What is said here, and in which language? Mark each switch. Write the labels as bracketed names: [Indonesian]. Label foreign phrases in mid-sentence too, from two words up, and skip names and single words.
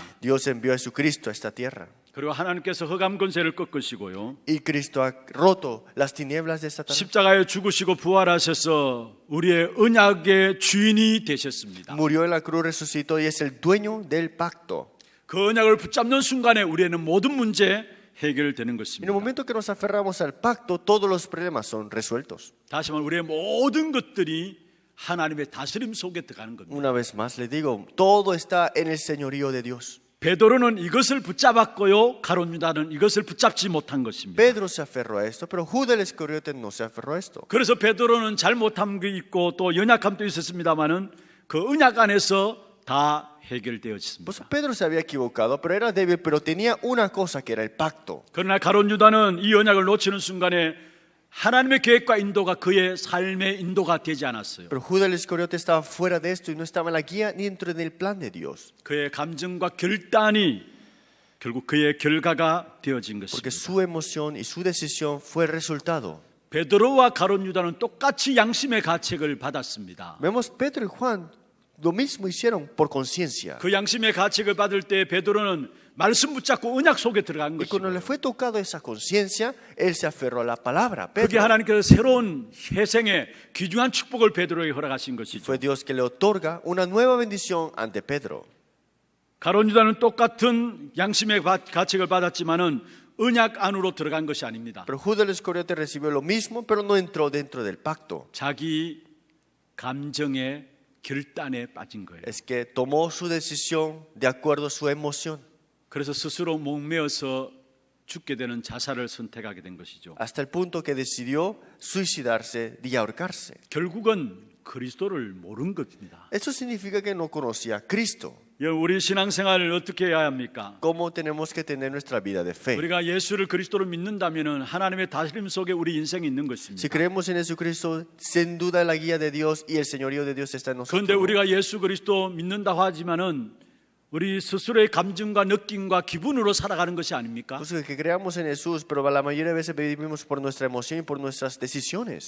[Spanish] Dios envió a Jesucristo a esta tierra. [Korean] 그리고 하나님께서 흑암 권세를 꺾으시고요. [Spanish] Y Cristo ha roto las tinieblas de Satanás. [Korean] 십자가에 죽으시고 부활하셔서 우리의 언약의 주인이 되셨습니다. [Spanish] Murió en la cruz, resucitó y es el dueño del pacto. [Korean] 그 언약을 붙잡는 순간에 우리는 모든 문제 해결되는 [Spanish] En el [Korean] 것입니다. [Spanish] momento que nos aferramos al pacto, todos los problemas son resueltos. [Korean] 다시 말해 우리의 모든 것들이 하나님의 다스림 속에 들어가는 겁니다. [Spanish] Una vez más les digo, todo está en el señorío de Dios. [Korean] 베드로는 이것을 붙잡았고요. 가룟 유다는 이것을 붙잡지 못한 것입니다. [Spanish] Pedro se aferró a esto, pero Judas el Iscariote no se aferró a esto. [Korean] 그래서 베드로는 잘못함도 있고 또 연약함도 있었습니다만은 그 언약 안에서 다 [Spanish] Por eso [Korean] 해결되었습니다. [Spanish] Pedro se había equivocado, pero era débil, pero tenía una cosa que era el pacto. [Korean] 그러나 가룟 유다는 이 언약을 놓치는 순간에 하나님의 계획과 인도가 그의 삶의 인도가 되지 않았어요. [Spanish] Pero Judas el Iscariote estaba fuera de esto y no estaba en la guía ni dentro del plan de Dios. [Korean] 그의 감정과 결단이 결국 그의 결과가 되어진 [Spanish] Porque [Korean] 것입니다. [Spanish] su emoción y su decisión fue el resultado. [Korean] 베드로와 가룟 유다는 똑같이 양심의 가책을 받았습니다. [Spanish] Vemos Pedro y Juan lo mismo hicieron por conciencia. [Korean] 그 양심의 가책을 받을 때 베드로는 말씀 붙잡고 언약 속에 들어간 [Spanish] Y cuando le [Korean] 것이고 [Spanish] fue tocado esa conciencia, él se aferró a la palabra. [Korean] 그게 Pedro. 하나님께서 새로운 회생의 귀중한 축복을 베드로에게 허락하신 것이죠. [Spanish] Fue Dios que le otorga una nueva bendición ante Pedro. [Korean] 가룟 유다는 똑같은 양심의 가책을 받았지만은 언약 안으로 들어간 것이 아닙니다. [Spanish] Pero Judas el Iscariote recibió lo mismo, pero no entró dentro del pacto. [Korean] 자기 감정의 결단에 빠진 거예요. [Spanish] Es que tomó su decisión de acuerdo a su emoción, [Korean] 그래서 스스로 목매어서 죽게 되는 자살을 선택하게 된 것이죠. [Spanish] hasta el punto que decidió suicidarse y ahorcarse. [Korean] 결국은 그리스도를 모른 것입니다. [Spanish] Eso significa que no conocía a Cristo. [Korean] 우리 신앙생활을 어떻게 해야 합니까? [Spanish] ¿Cómo tenemos que tener nuestra vida de fe? [Korean] 우리가 예수를 그리스도로 믿는다면 하나님의 다스림 속에 우리 인생이 있는 [Spanish] Si [Korean] 것입니다. [Spanish] creemos en Jesucristo, sin duda la guía de Dios y el señorío de Dios está en nosotros. [Korean] 그런데 우리가 예수 그리스도 믿는다고 하지만은 우리 스스로의 감정과 느낌과 기분으로 살아가는 것이 아닙니까? [Spanish] Pues que creamos en Jesús, pero la mayoría de veces vivimos por nuestra emoción y por nuestras decisiones.